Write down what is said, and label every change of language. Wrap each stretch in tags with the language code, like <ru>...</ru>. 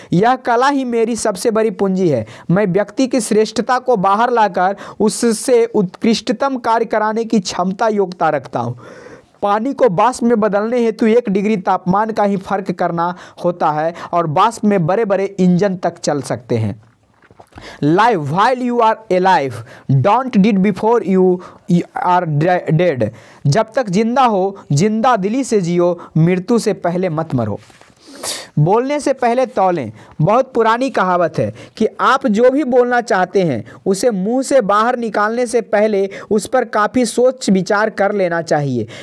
<hi>यह कला ही मेरी सबसे बड़ी पूंजी है। मैं व्यक्ति की श्रेष्ठता को बाहर लाकर उससे उत्कृष्टतम कार्य कराने की क्षमता योग्यता रखता हूँ। पानी को वाष्प में बदलने हेतु 1 डिग्री तापमान का ही फर्क करना होता है और वाष्प में बड़े बड़े इंजन तक चल सकते हैं।</hi> <en>Live while you are alive, don't did before you are dead।</en> <hi>जब तक जिंदा हो जिंदा दिली से जियो, मृत्यु से पहले मत मरो। बोलने से पहले तौलें। बहुत पुरानी कहावत है कि आप जो भी बोलना चाहते हैं उसे मुंह से बाहर निकालने से पहले उस पर काफ़ी सोच विचार कर लेना चाहिए।</hi>